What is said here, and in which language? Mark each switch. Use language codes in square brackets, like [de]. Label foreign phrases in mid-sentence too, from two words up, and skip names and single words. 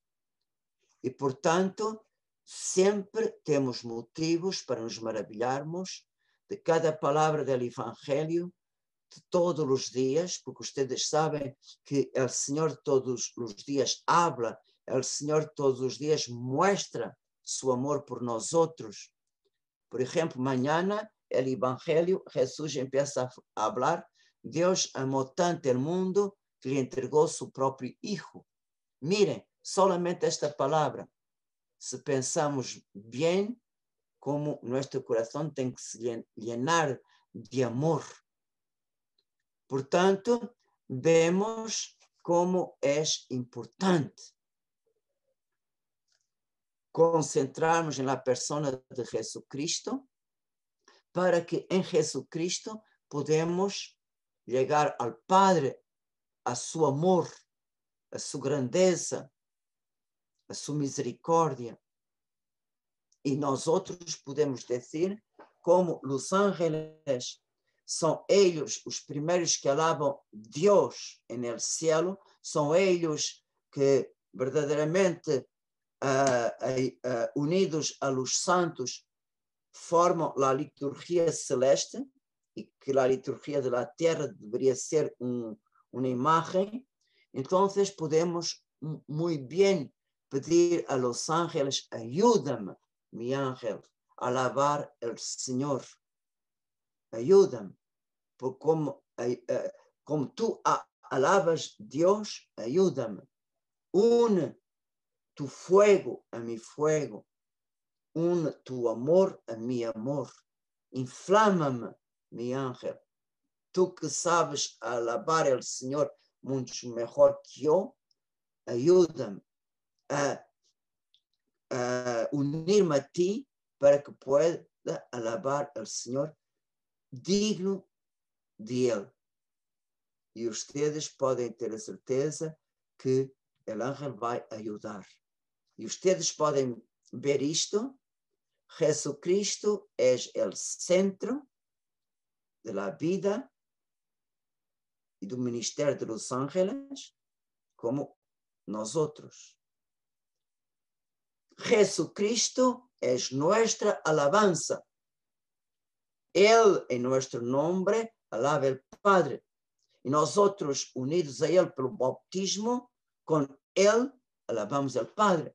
[pt] E, portanto, sempre temos motivos para nos maravilharmos de cada palavra do Evangelho, de todos os dias, porque vocês sabem que o Senhor todos os dias habla, o Senhor todos os dias mostra seu amor por nós outros. Por exemplo, mañana o Evangelho, Jesus empieza a falar, Deus amou tanto o mundo que lhe entregou seu próprio Hijo. [es] Miren, solamente [pt] esta palavra, se pensamos bem, como nosso coração tem que se llenar de amor. Portanto, vemos como é importante concentrarmos na persona de Jesucristo, para que em Jesucristo podemos chegar ao Padre, a seu amor, a sua grandeza, a sua misericórdia. E nós outros podemos dizer como os ángeles são eles os primeiros que alabam Deus [es] en el cielo, [pt] são eles que verdadeiramente unidos a [es] los santos [pt] formam a liturgia celeste, e que a liturgia da terra deveria ser uma imagem. Então podemos muito bem pedir a [es] los ángeles, ayúdame, mi ángel, a alabar el [pt] Senhor. [es] Ayúdame, porque como tú alabas Deus, ayúdame. Une tu fuego a mi fuego, une tu amor a mi amor. Inflama-me, mi ángel. Tú que sabes alabar el Senhor mucho mejor que yo, ayúdame a unir-me a ti para que pueda alabar al Senhor digno de Ele. [pt] E vocês podem ter a certeza que o ángel vai ajudar. E vocês podem ver isto. Jesucristo é o centro da vida e do ministério de [es] los ángeles, [pt] como nós outros. Jesucristo é nossa alabanza. Ele, em nosso nome, alaba o Padre. E nós outros, unidos a Ele pelo bautismo, com Ele, alabamos o Padre.